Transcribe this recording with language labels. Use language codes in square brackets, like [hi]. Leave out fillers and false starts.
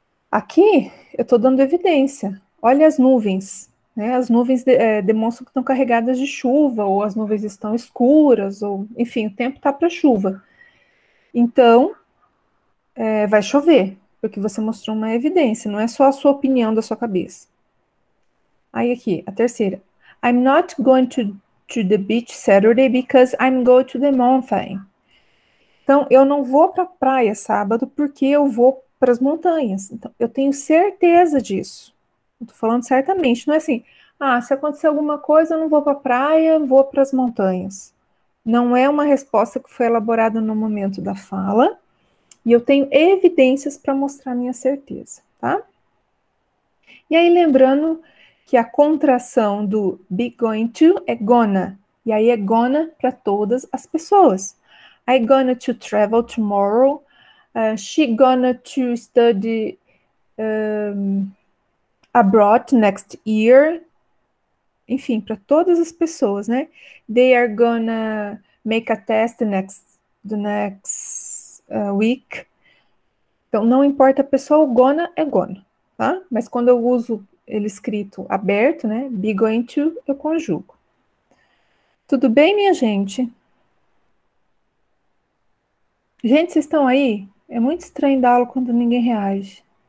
[pt] Aqui, eu estou dando evidência. Olha as nuvens. Né? As nuvens demonstram que estão carregadas de chuva, ou as nuvens estão escuras, ou enfim, o tempo está para chuva. Então, vai chover, porque você mostrou uma evidência, não é só a sua opinião da sua cabeça. Aí aqui, a terceira. [en] I'm not going to the beach Saturday because I'm going to the mountain. [pt] Então, eu não vou para a praia sábado porque eu vou para as montanhas. Então, eu tenho certeza disso. Estou falando certamente. Não é assim, se acontecer alguma coisa, eu não vou para a praia, vou para as montanhas. Não é uma resposta que foi elaborada no momento da fala. E eu tenho evidências para mostrar minha certeza, tá? E aí, lembrando que a contração do be going to é gonna. E aí é gonna para todas as pessoas. [en] I gonna to travel tomorrow. She gonna to study abroad next year. [pt] Enfim, para todas as pessoas, né? [en] They are gonna make a test the next week. [pt] Então, não importa a pessoa, o gonna é gonna, tá? Mas quando eu uso ele escrito aberto, né? Be going to, eu conjugo. Tudo bem, minha gente? Gente, vocês estão aí? É muito estranho dar aula quando ninguém reage.